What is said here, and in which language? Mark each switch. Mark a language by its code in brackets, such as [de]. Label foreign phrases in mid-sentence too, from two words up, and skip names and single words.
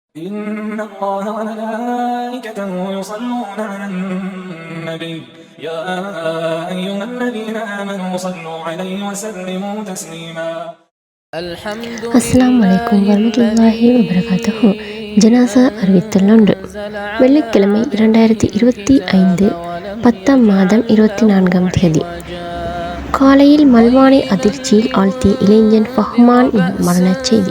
[ar] إن الله وملائكته يصلون على النبي يا أيها الذين آمنوا صلوا عليه وسلموا تسليما السلام عليكم ورحمة الله وبركاته. [ta] ஜனாசா அறிவித்துள்ளொன்று. வெள்ளிக்கிழமை 2025 10ஆம் மாதம் 24ஆம் தேதி காலையில் மல்வானை அதிர்ச்சியில் ஆழ்த்திய இளைஞன் ஃபஹ்மான் மரணச் செய்தி.